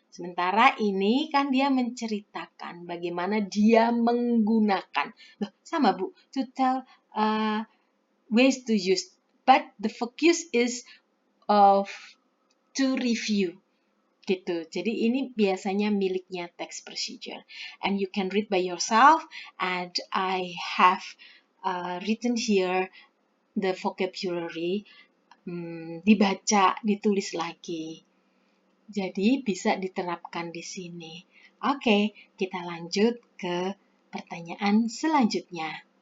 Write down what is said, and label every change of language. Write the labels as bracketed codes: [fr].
[id] Sementara ini kan dia menceritakan bagaimana dia menggunakan. Loh, sama Bu, [en] to tell ways to use. But the focus is to review gitu. [id] Jadi ini biasanya miliknya text procedure. [en] And you can read by yourself, and I have written here the vocabulary, [id] dibaca, ditulis lagi. Jadi bisa diterapkan di sini. Oke, kita lanjut ke pertanyaan selanjutnya.